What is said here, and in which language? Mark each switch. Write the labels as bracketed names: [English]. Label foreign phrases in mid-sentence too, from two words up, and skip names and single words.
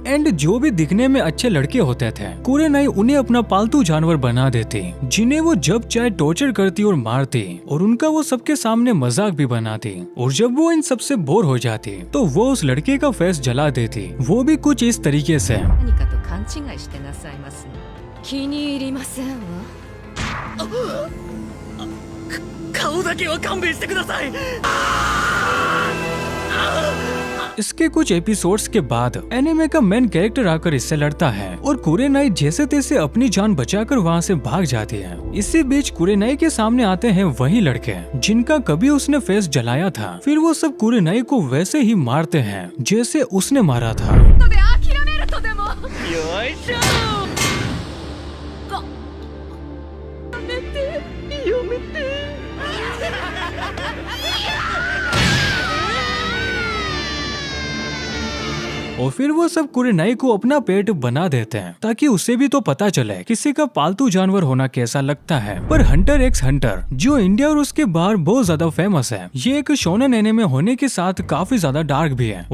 [Hindi] एंड जो भी दिखने में अच्छे लड़के होते थे कुरेनाई उन्हें अपना पालतू जानवर बना देती, जिन्हें वो जब चाहे टॉर्चर करती और मारती और उनका वो सबके सामने मजाक भी बनाती। और जब वो इन सबसे बोर हो जाती तो वो उस लड़के का फेस जला देती, वो भी कुछ इस तरीके से। [Japanese] 何かと勘違いしてなさいますね。気に入りませんわ。顔だけは勘弁してください。 [Hindi] इसके कुछ एपिसोड्स के बाद एनिमे का [English] main character [Hindi] आकर इससे लड़ता है और कुरेनाई जैसे तैसे अपनी जान बचाकर वहाँ से भाग जाती है। इसी बीच कुरेनाई के सामने आते हैं वही लड़के जिनका कभी उसने फेस जलाया था। फिर वो सब कुरेनाई को वैसे ही मारते हैं जैसे उसने मारा था। [Japanese] とで諦めるとでも。よいしょ。やめて、やめて。 [Hindi] और फिर वो सब कुरेनाई को अपना पेट बना देते हैं ताकि उसे भी तो पता चले किसी का पालतू जानवर होना कैसा लगता है। पर हंटर एक्स हंटर जो इंडिया और उसके बाहर बहुत ज्यादा फेमस है, ये एक शोनन एनिमे होने के साथ काफी ज्यादा डार्क भी है।